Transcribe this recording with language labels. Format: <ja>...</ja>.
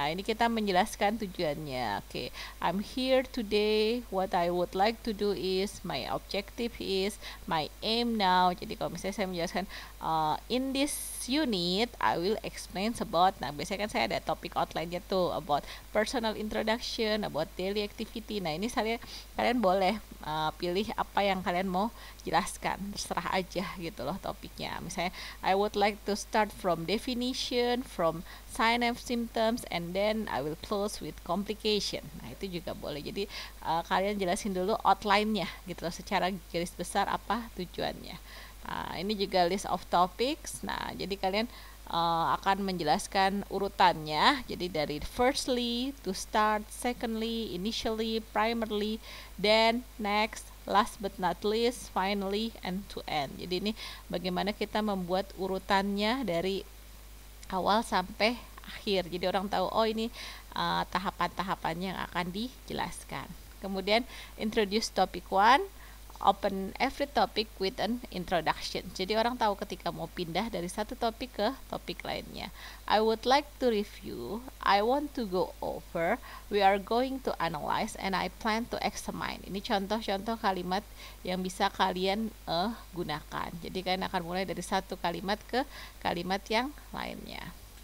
<id>Nah, ini kita menjelaskan tujuannya.</id> <en>Oke, I'm here today. What I would like to do is, my objective is, my aim now.</en> <id>Jadi kalau misalnya saya menjelaskan</id> <en>in this unit, I will explain about.</en> <id>Nah, biasanya kan saya ada topik outline-nya tuh,</id> <en>about personal introduction, about daily activity.</en> <id>Nah, ini kalian boleh pilih apa yang kalian mau jelaskan, terserah aja gitu loh topiknya.</id> <en>Misalnya I would like to start from definition, from sign and symptoms, and then I will close with complication.</en> <id>Nah, itu juga boleh. Jadi kalian jelasin dulu outline-nya gitu loh, secara garis besar apa tujuannya. Nah, ini juga</id> <en>list of topics.</en> <id>Nah, jadi kalian akan menjelaskan urutannya. Jadi dari</id> <en>firstly, to start, secondly, initially, primarily, then, next, last but not least, finally, and to end.</en> <id>Jadi ini bagaimana kita membuat urutannya dari awal sampai akhir. Jadi orang tahu, oh ini tahapan-tahapannya yang akan dijelaskan.</id> <en>Kemudian introduce topic 1. Open every topic with an introduction.</en> <id>Jadi orang tahu ketika mau pindah dari satu topik ke topik lainnya.</id> <en>I would like to review. I want to go over. We are going to analyze and I plan to examine.</en> <id>Ini contoh-contoh kalimat yang bisa kalian gunakan. Jadi kalian akan mulai dari satu kalimat ke kalimat yang lainnya.</id>